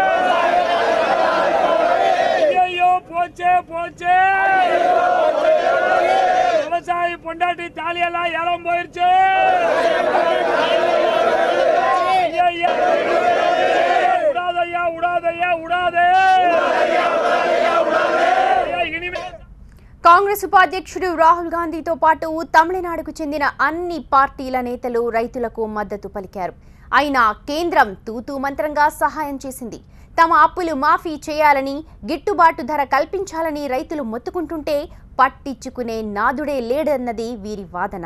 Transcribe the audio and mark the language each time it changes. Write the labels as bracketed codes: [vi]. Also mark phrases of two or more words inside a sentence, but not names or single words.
[ta] ஐயோ போச்சே போச்சே. விவசாயி பொண்டாட்டி தாலியெல்லாம் ஏலம் போயிருச்சு. உடாதையா உடாதையா உடாதே. [te] కాంగ్రెస్ ఉపాధ్యక్షుడు రాహుల్ గాంధీతో పాటు తమిళనాడుకు చెందిన అన్ని పార్టీల నేతలు రైతులకు మద్దతు పలికారు. అయినా కేంద్రం తూతూ మంత్రంగా సహాయం చేసింది. తమ అప్పులు మాఫీ చేయాలని, గిట్టుబాటు ధర కల్పించాలని రైతులు మొత్తుకుంటుంటే పట్టించుకునే నాదుడే లేడన్నది వీరి వాదన.